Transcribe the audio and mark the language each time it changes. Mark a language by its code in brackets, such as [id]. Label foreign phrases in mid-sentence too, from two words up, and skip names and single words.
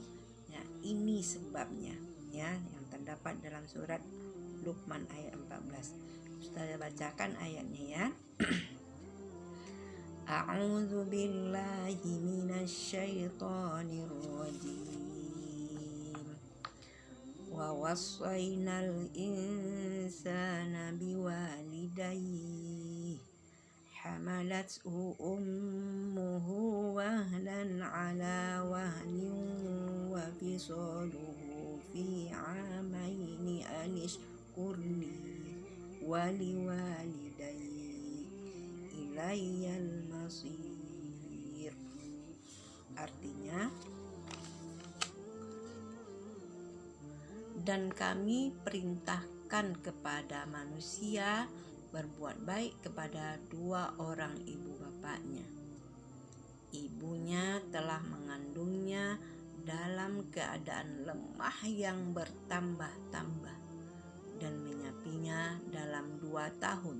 [id] Ya, ini sebabnya, ya, yang terdapat dalam surat Luqman ayat 14. Ustazah bacakan ayatnya, ya. [ar] أعوذ بالله من الشيطان الرجيم. ووصينا الإنسان بوالديه حملته أمه وهنا على وهن وفصاله في عامين أن اشكر لي ولوالديه إلي المصير. [id] Artinya, dan kami perintahkan kepada manusia berbuat baik kepada dua orang ibu bapaknya. Ibunya telah mengandungnya dalam keadaan lemah yang bertambah-tambah dan menyapinya dalam 2 tahun.